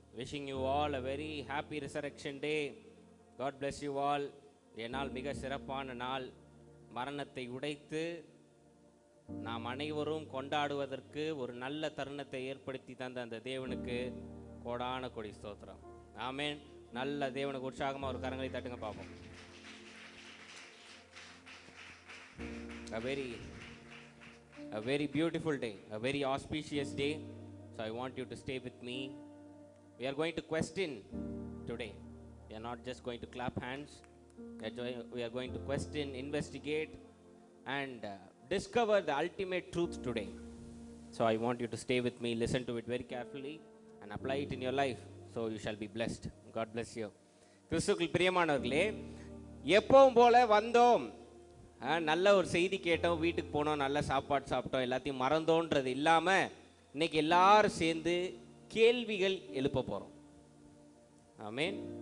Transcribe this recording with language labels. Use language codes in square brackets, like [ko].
[en] Wishing you all a very happy resurrection day. God bless you all. [ta] என்னால் மிக சிறப்பான நாள். மரணத்தை உடைத்து நாம் அனைவரும் கொண்டாடுவதற்கு ஒரு நல்ல தருணத்தை ஏற்படுத்தி தந்த அந்த தேவனுக்கு கோடான கொடி ஸ்தோத்திரம். ஆமென். நல்ல தேவனுக்கு உற்சாகமாக ஒரு கரங்களை தட்டுங்க பார்ப்போம். [en] A very beautiful day, a very auspicious day. So I want you to stay with me. We are going to question today. We are not just going to clap hands. We are going to question, investigate, and discover the ultimate truth today. So I want you to stay with me, listen to it very carefully, and apply it in your life. So you shall be blessed. God bless you. [ta] கிறிஸ்துவுக்குள் பிரியமானவர்களே, எப்பவும் போல வந்தோம், நல்ல ஒரு செய்தி கேட்டோம், வீட்டுக்கு போனோம், நல்ல சாப்பாடு சாப்பிட்டோம், எல்லாத்தையும் மறந்தோன்றது இல்லாமல் இன்னைக்கு எல்லாரும் சேர்ந்து கேள்விகள் எழுப்ப போகிறோம். ஆமென்.